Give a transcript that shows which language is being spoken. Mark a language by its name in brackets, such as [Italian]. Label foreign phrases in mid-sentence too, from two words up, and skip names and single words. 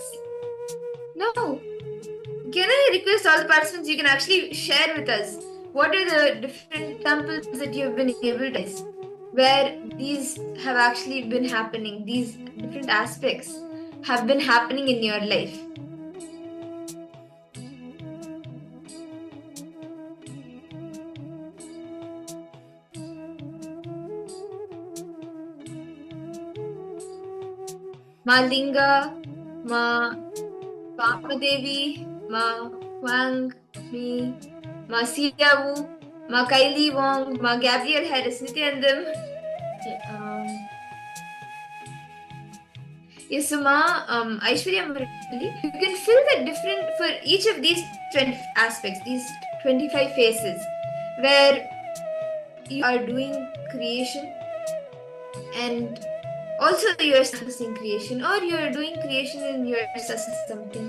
[English] Now, can I request all the participants, you can actually share with us what are the different examples that you have been able to where these have actually been happening, these different aspects have been happening in your life. Ma Linga, Ma Vamadevi, Ma Wang, me, Ma Siyawu, Ma Kylie Wong, Ma Gabriel Harris, Nithyanandam. Yes, so Ma Aishwarya Murali, you can fill the different for each of these 20 aspects, these 25 phases, where you are doing creation and also you're practicing creation or you're doing creation and you're assessing something.